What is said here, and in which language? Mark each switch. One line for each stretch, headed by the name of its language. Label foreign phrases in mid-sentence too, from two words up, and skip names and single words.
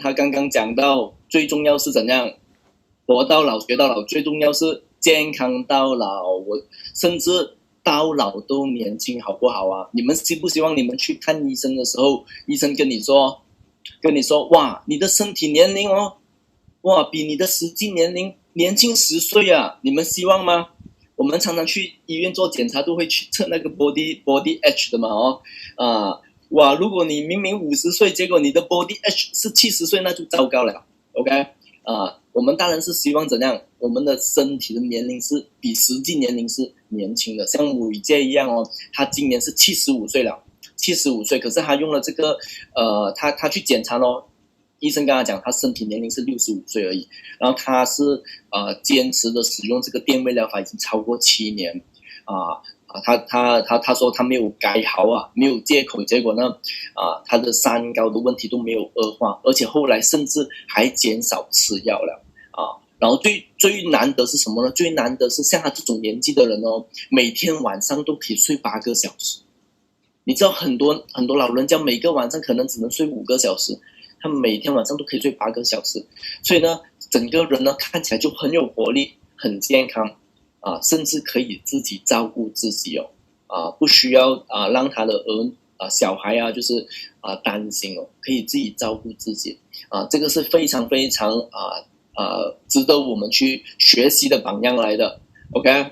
Chinese: 他剛剛講到最重要是怎樣，活到老學到老，最重要是健康到老，我甚至到老都年輕，好不好啊？你們希不希望你們去看醫生的時候，醫生跟你說，哇，你的身體年齡哦，哇，比你的實際年齡年輕10歲啊！你們希望嗎？我們常常去醫院做檢查，都會去測那個
English: body H
Chinese: 的嘛，哇，如果你明明50歲，結果你的
English: body H
Chinese: 是70歲，那就糟糕了。OK，我們當然是希望怎樣，我們的身體的年齡是比實際年齡是年輕的，像梅姐一樣哦，她今年是75歲了，75歲，可是她用了這個，她去檢查咯，醫生跟她講，她身體年齡是65歲而已，然後她是堅持的使用這個電位療法已經超過7年，他說他沒有改好啊，沒有借口，結果呢，他的三高的問題都沒有惡化，而且後來甚至還減少吃藥了然後最難得是什麼呢？最難得是像他這種年紀的人哦，每天晚上都可以睡8個小時， 你知道很多老人家每个晚上可能只能睡5个小时，他们每天晚上都可以睡8个小时，所以呢，整个人呢看起来就很有活力，很健康甚至可以自己照顾自己不需要让他的小孩就是担心可以自己照顾自己这个是非常非常值得我们去学习的榜样来的 ，OK。